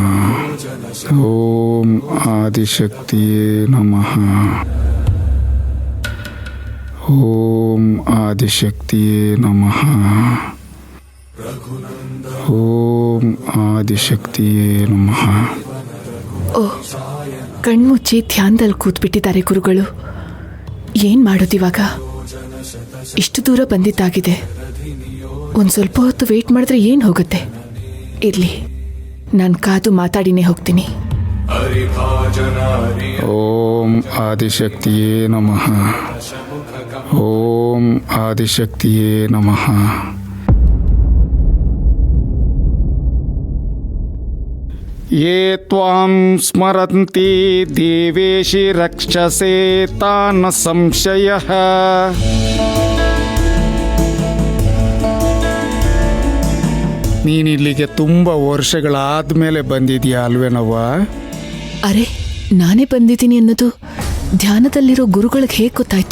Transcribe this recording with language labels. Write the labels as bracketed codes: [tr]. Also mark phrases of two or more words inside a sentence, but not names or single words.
[sa] ಓಂ ಆದಿಶಕ್ತಿಯೇ ನಮಃ. ಓಂ ಆದಿಶಕ್ತಿಯೇ ನಮಃ. ಓಂ ಆದಿಶಕ್ತಿಯೇ ನಮಃ. [kn] ಕಣ್ಮುಚ್ಚಿ ಧ್ಯಾನದಲ್ಲಿ ಕೂತ್ಬಿಟ್ಟಿದ್ದಾರೆ ಗುರುಗಳು. ಏನ್ ಮಾಡೋದಿವಾಗ? ಇಷ್ಟು ದೂರ ಬಂದಿದ್ದಾಗಿದೆ. ಒಂದು ಸ್ವಲ್ಪ ಹೊತ್ತು ವೇಟ್ ಮಾಡಿದ್ರೆ ಏನು ಹೋಗುತ್ತೆ? ಇರಲಿ, ನಾನು ಕಾದು ಮಾತಾಡಿನೇ ಹೋಗ್ತೀನಿ. [sa] ಓಂ ಆದಿಶಕ್ತಿಯೇ ನಮಃ. ಓಂ ಆದಿಶಕ್ತಿಯೇ ನಮಃ. ಯೇ ತ್ವಾಂ ಸ್ಮರಂತಿ ದೇವೇಶಿ ರಕ್ಷಸೆ ತಾನ ಸಂಶಯಃ. [kn] ನೀನಿಲ್ಲಿಗೆ ತುಂಬ ವರ್ಷಗಳಾದ್ಮೇಲೆ ಬಂದಿದ್ಯಾ ಅಲ್ವೇನವ್ವ? ಅರೆ, ನಾನೇ ಬಂದಿದ್ದೀನಿ ಅನ್ನೋದು ಧ್ಯಾನದಲ್ಲಿರೋ ಗುರುಗಳಿಗೆ ಹೇಗೆ ಗೊತ್ತಾಯ್ತು?